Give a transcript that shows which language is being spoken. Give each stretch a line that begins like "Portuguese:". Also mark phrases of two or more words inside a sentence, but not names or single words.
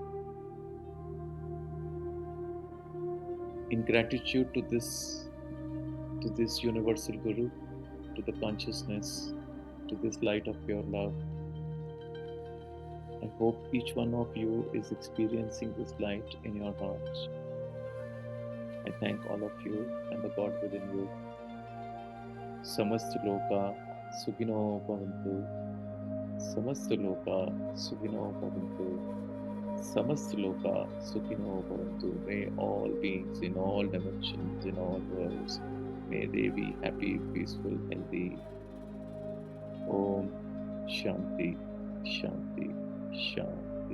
English: In gratitude to this universal Guru, to the consciousness, to this light of pure love, I hope each one of you is experiencing this light in your heart. I thank all of you and the God within you.
Sanskrit: Samast Loka Sukhino Bhavantu. Samast Loka Sukhino Bhavantu. Samast Loka Sukhino Bhavantu.
English: May all beings in all dimensions, in all worlds, may they be happy, peaceful, healthy.
Sanskrit: Om Shanti, Shanti, Shanti.